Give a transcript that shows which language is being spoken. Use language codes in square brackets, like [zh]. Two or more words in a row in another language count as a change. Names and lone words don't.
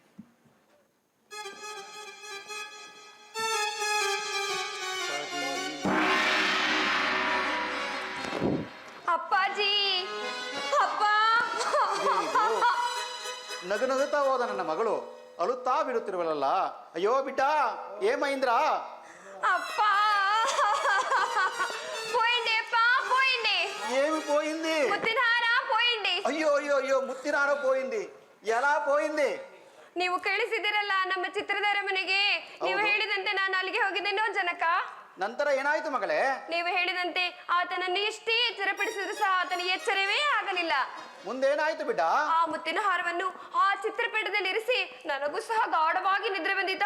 [kn] ಅಪ್ಪಾಜಿ, ಅಪ್ಪ. ನಗು ನಗುತ್ತಾ ಹೋದ ನನ್ನ ಮಗಳು ಅಳುತ್ತಾ ಬಿಡುತ್ತಿರುವಲ್ಲ. ಅಯ್ಯೋ ಬಿಟ್ಟ, ಏ ಮಹೇಂದ್ರ. ಅಪ್ಪ, [te] పోయింది అప్ప, పోయింది. ఏమి పోయింది? [kn] ಮುತ್ತಿನ ಹಾರ [te] పోయింది. అయ్యో అయ్యో అయ్యో, [kn] ಮುತ್ತಿನ ಹಾರ [te] పోయింది. ఎలా పోయింది? [kn] ನೀವು ಕಳಿಸಿದಿರಲ್ಲ ನಮ್ಮ ಚಿತ್ರಧಾರ ಮನೆಗೆ. ನೀವು ಹೇಳಿದಂತೆ ನಾನು ಅಲ್ಲಿಗೆ ಹೋಗಿದ್ದೇನೋ ಜನಕ. ನಂತರ ಏನಾಯ್ತು ಮಗಳೇ? ನೀವು ಹೇಳಿದಂತೆ ಆತನನ್ನು ಎಷ್ಟೇ ಎಚ್ಚರಪಡಿಸಿದ್ರು ಸಹ ಆತನ ಎಚ್ಚರವೇ ಆಗಲಿಲ್ಲ. ಮುಂದೇನಾಯ್ತು ಬಿಡ್ಡ? ಆ ಮುತ್ತಿನ ಹಾರವನ್ನು ಆ ಚಿತ್ರಪಟದಲ್ಲಿ ಇರಿಸಿ ನನಗೂ ಸಹ ಗಾಢವಾಗಿ ನಿದ್ರೆ ಬಂದಿದ್ದ.